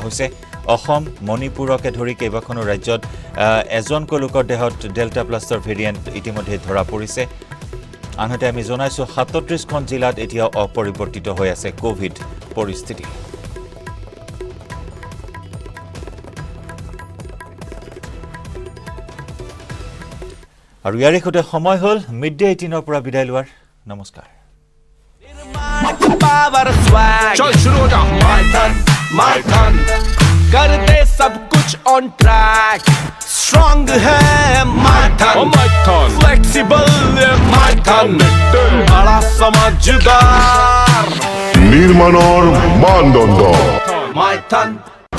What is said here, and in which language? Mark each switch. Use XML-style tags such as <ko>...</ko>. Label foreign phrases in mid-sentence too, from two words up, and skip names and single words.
<as>হৈছে অসম মণিপুৰকে ধৰি কেইবাখনো ৰাজ্যত এজনকৈ লোকৰ দেহত ডেল্টা প্লাছৰ ভেৰিয়েণ্ট ইতিমধ্যে ধৰা পৰিছে আনহাতে আমি জনাইছো 37খন জিলাত এতিয়া অপৰিৱৰ্তিত হৈ আছে কোভিড পৰিস্থিতি আৰু ইয়াৰে সৈতে সময় হ'ল মিডডে 18 পৰা বিদায় লোৱাৰ নমস্কাৰ</as> <en>power swag</en> <hi>चल शुरू हो जा my ton कर दे सब कुछ</hi> <en>on track</en> <hi>स्ट्रांग है my ton फ्लेक्सिबल my ton बड़ा समझदार</hi> <as>নির্মাণৰ মানদণ্ড my ton</as>